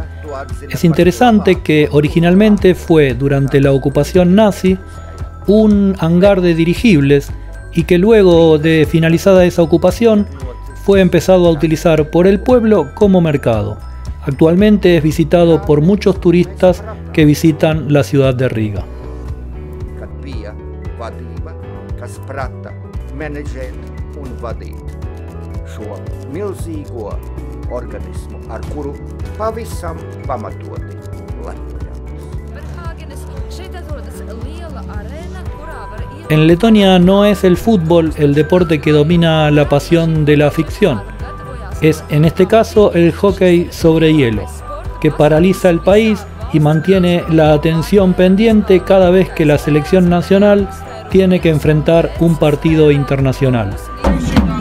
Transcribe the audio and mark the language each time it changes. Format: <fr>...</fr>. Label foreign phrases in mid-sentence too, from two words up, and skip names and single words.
<es>Es interesante que originalmente fue, durante la ocupación nazi, un hangar de dirigibles y que luego de finalizada esa ocupación fue empezado a utilizar por el pueblo como mercado. Actualmente es visitado por muchos turistas que visitan la ciudad de Riga.</es> <lv>Organismu, ar kuru pavisam pamatoti</lv> <es>En Letonia no es el fútbol el deporte que domina la pasión de la ficción. Es en este caso el hockey sobre hielo, que paraliza el país y mantiene la atención pendiente cada vez que la selección nacional tiene que enfrentar un partido internacional.</es>